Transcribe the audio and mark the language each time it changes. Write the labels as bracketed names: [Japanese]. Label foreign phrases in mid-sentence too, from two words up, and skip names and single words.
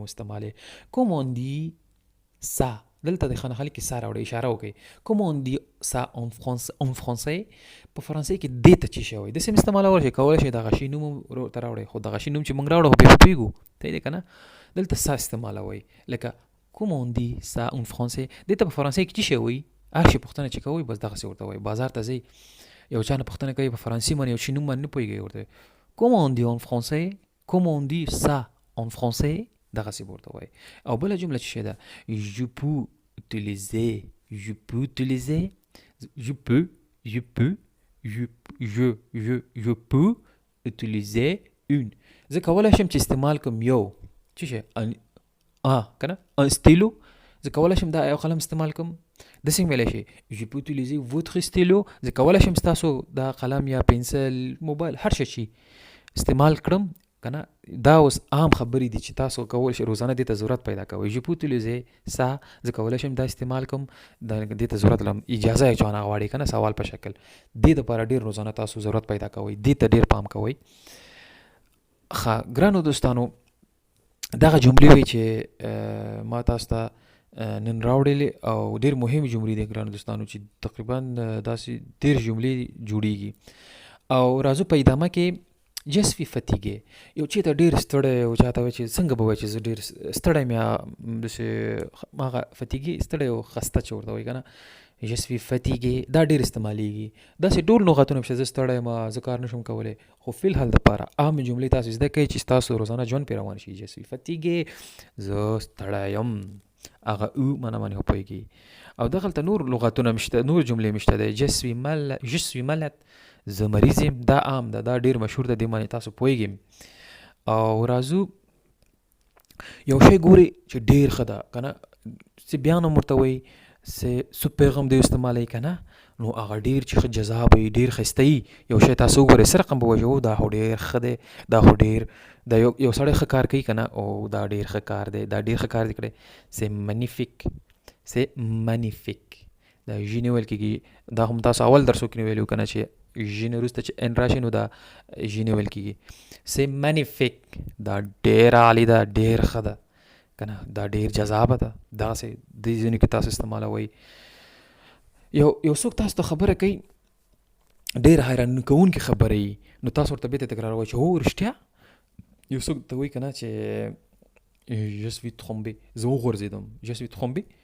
[Pashto] استعمالې [French] comment on dit ça [Pashto] دلته د خانخالي کې سا راوړئ اشاره وکړئ [French] comment on dit ça en français [Pashto] په فرانسې کې دې ته څه شی وایي داسې هم استعمالولی شئ کولی شئ دغه شي نوم ورته راوړئ خو دغه شي نوم چې موږ راوړو خو بیا پوهېږو ته یې دی که نه دلته سا استعمالوئ لکه [French] comment on dit ça en français [Pashto] دې ته په فرانسې کې څه شی وایي هر شي پوښتنه چې کوئ بس دغسې ورته وایي بازار ته ځئ یو چا نه پوښتنه کوي په فرانسې باندې یو شي نوم باندې نه پوهېږئ ورته [French] comment on dit en français comment on dit ça en français [Pashto] دغسې به ورته وایي او بله جمله چې شی ده [French] je peux utiliser utiliser une [Pashto] زه کولی شم چې استعمال کوم یو څه شی که نه [French] un stylo [Pashto] زه کولی شم دا یو قلم استعمال کوم داسې هم ویلی شي [French] je peux utiliser votre stylo [Pashto] زه کولی شم ستاسو دا قلم یا پنسل موبایل هر شی چې استعمال کړم که نه دا اوس عام خبرې دي چې تاسو کولی شئ روزانه دې ته ضرورت پیدا کوئ [French] je peux utiliser ça [Pashto] زه کولی شم دا استعمال کوم دې ته ضرورت لرم اجازه یې چانه غواړي که نه سوال په شکل دې دپاره ډېر روزانه تاسو ضرورت پیدا کوئ دې ته ډېر پام کوئ ښه ګرانو دوستانو دغه جملې وی چې ما تاسو ته نن راوړلې او ډېر مهمې جملې دي ګرانو دوستانو چې تقریبا داسې 13 جملې جوړیږي او راځو په ادامه کې [French] je suis fatigué [Pashto] یو چېرته ډېر ستړی او چاته وایي چې څنګه به وایي چې زه ډېر ستړی یم یا داسې هغه fatigué ستړی او خسته چې ورته وایي که نه [French] je suis fatigué [Pashto] دا ډېر استعمالېږي داسې ډول لغتونه چې زه ستړی یم زه کار نه شم کولی خو فی الحال دپاره عامې جملې تاسو زده کوئ چې ستاسو روزانه ژوند پرې روان شي [French] je suis fatigué [Pashto] زه ستړی یم هغه او معنا باندې پوهېږي او دغلته نور لغتونه مشته نور جملې مشته دی [French] je suis malade [Pashto] زه مریض یم دا عام ده دا ډېر مشهور ده دې باندې تاسو پوهېږئ او راځو یو شی ګورئ چې ډېر ښه ده که نه چې بیا هم ورته وایي سوپر هم دی استعمالوي که نه نو هغه ډېر چې ښه جذاب وي ډېر ښایسته وي یو شی تاسو وګورئ څه رقم به وایي دا خو ډېر ښه دی دا خو ډېر دا یو سړی ښه کار کوي که نه او دا ډېر ښه کار دی دا ډېر ښه کار دی کړی c'est magnifique دا ژ نه ویل کېږي دا هم تاسو اول درسو کې ویلو که نه چې ژ نه وروسته چې ان راشي نو دا ژ نه ویل کېږي [French] c'est magnifique [Pashto] دا ډېر عالي ده ډېر ښه ده که نه دا ډېر جذابه ده دغسې دې ځینو کې تاسو استعمالوئ یو څوک تاسو ته خبره کوي ډېر حیران کوونکې خبره وي نو تاسو ورته بېرته تکراروئ چې هو رښتیا یو څوک ته وایي که نه چې [French] je suis trompé [Pashto] زه وغورځېدم [French] je suis trompé